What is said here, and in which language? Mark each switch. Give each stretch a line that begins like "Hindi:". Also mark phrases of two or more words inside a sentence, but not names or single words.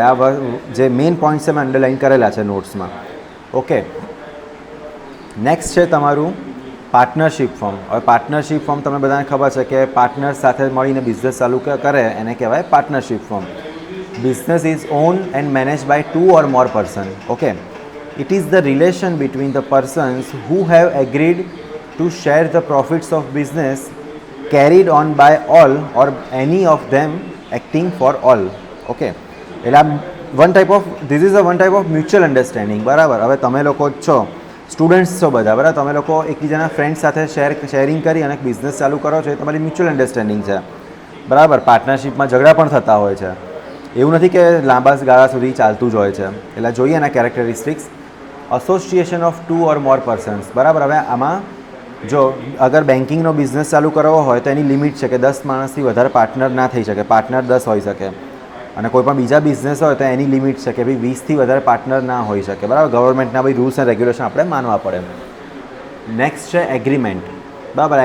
Gujarati: આ જે મેઇન પોઈન્ટ છે મેં અંડરલાઇન કરેલા છે નોટ્સમાં. ઓકે, નેક્સ્ટ છે તમારું
English: partnership form.
Gujarati: હવે
English: partnership form
Gujarati: તમને બધાને ખબર છે કે પાર્ટનર સાથે મળીને બિઝનેસ ચાલુ કરે એને કહેવાય
English: partnership form. business is own and manage by 2 or more person. ઓકે, it is the relation between the persons who have agreed to share the profits of business carried on by all or any of them acting for all. Okay, એટલે this is a one type of mutual understanding,
Gujarati: બરાબર. હવે તમે લોકો છો સ્ટુડન્ટ્સ છો બધા, બરાબર. તમે લોકો એકબીજાના ફ્રેન્ડ્સ સાથે શેરિંગ કરી અને બિઝનેસ ચાલુ કરો છો, એ તમારી
English: mutual understanding
Gujarati: છે, બરાબર. પાર્ટનરશિપમાં ઝઘડા પણ થતા હોય છે, એવું નથી કે લાંબા ગાળા સુધી ચાલતું જ હોય છે. એટલે જોઈએ એના કેરેક્ટરિસ્ટિક્સ.
English: association of
Gujarati: 2
English: or more persons,
Gujarati: બરાબર. હવે આમાં જો અગર બેન્કિંગનો બિઝનેસ ચાલુ કરવો હોય તો એની લિમિટ છે કે 10 માણસથી વધારે પાર્ટનર ના થઈ શકે, પાર્ટનર 10 હોઈ શકે. અને કોઈ પણ બીજા બિઝનેસ હોય તો એની લિમિટ છે કે ભાઈ 20થી વધારે પાર્ટનર ના હોઈ શકે, બરાબર. ગવર્મેન્ટના ભાઈ
English: rules and regulation
Gujarati: આપણે માનવા પડે. નેક્સ્ટ છે એગ્રીમેન્ટ, બરાબર.